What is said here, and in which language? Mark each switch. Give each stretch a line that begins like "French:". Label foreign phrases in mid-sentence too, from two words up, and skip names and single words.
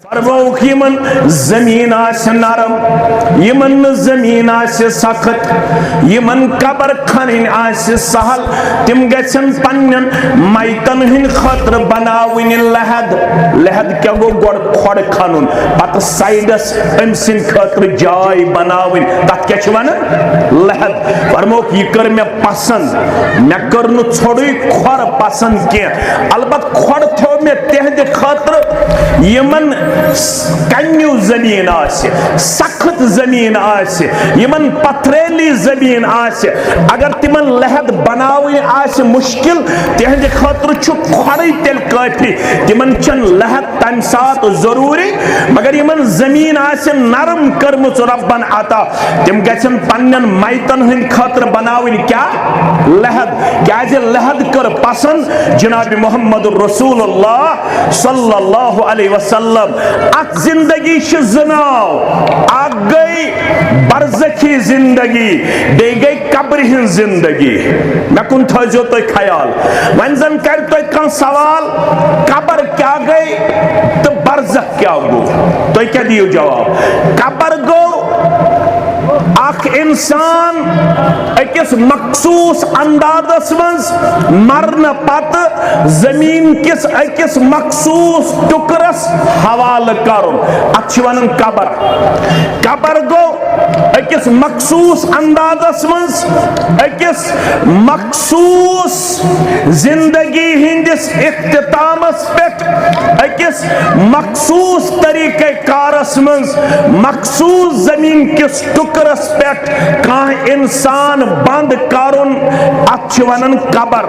Kashmiri: फरमाउक यमन जमीन आसे नरम, यमन जमीन आसे सख्त, यमन कबर खनन आसे सहल, तिम गछन पन्नन मैतन हिन खतर बनावन लहद। लहद क्या गो गोड़ खोड़ खनुन पत साइडस अमसिन खतर जाय बनावन, तत क्या छ वनान लहद। फरमाउक यह कर मे पसंद, मे कर नु छोड़ी खोर पसंद के, अलबत खोड़ थो मे तेहद खतर यमन कन्यू जमीन आसे, सख्त जमीन आसे, यमन पथरेली जमीन आसे। अगर तिमन लहद बनावन आसे मुश्किल, तेहद खतर छु खोड़े तेल काफी, तिमन चन लहद तम सात जरूरी। मगर यमन जमीन आसे नरम करमुच रब्बन अता, तिम गछन पन्नन मैतन हंद खतर बनावन क्या लहद। क्या लहद कर पसंद जनाब मोहम्मद रसूलुल्लाह
Arabic: صلى الله عليه وسلم.
Kashmiri: अत जिंदगी जनाव अ गई बरज़खी जिंदगी, बे गई कब्र हिंद जिंदगी। मे कुन थो तो ख्याल, वन जन कर तो कं सवाल कब्र क्या गई तो बरज़ख क्या गो, तो क्या दियो जवाब। कब्र गो अख इंसान अकिस मखसूस अंदाजस मज मरन पत जमीन किस अकिस मखसूस टुकरस हवाल करुन, अत वनन कबर। कबर गो अकिस मखसूस अंदाजस मज अकिस मखसूस जिंदगी हिंदिस इख्तितामस पेट, अकिस मखसूस तरीके कारस मज मखसूस जमीन किस टुकरस पेट कह इंसान बंद करुन, अत वनन कबर।